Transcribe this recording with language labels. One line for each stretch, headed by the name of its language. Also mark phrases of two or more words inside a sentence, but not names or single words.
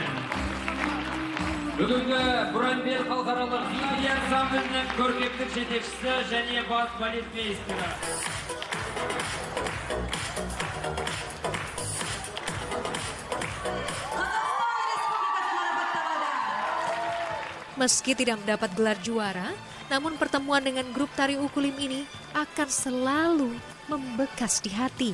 Kazakh: Бүгінгі Буранбел халықаралық би ансамблінің көркемдік жетекшісі және бас балетмейстері.
Indonesian: Meski tidak mendapat gelar juara, namun pertemuan dengan grup tari Ukulim ini akan selalu membekas di hati.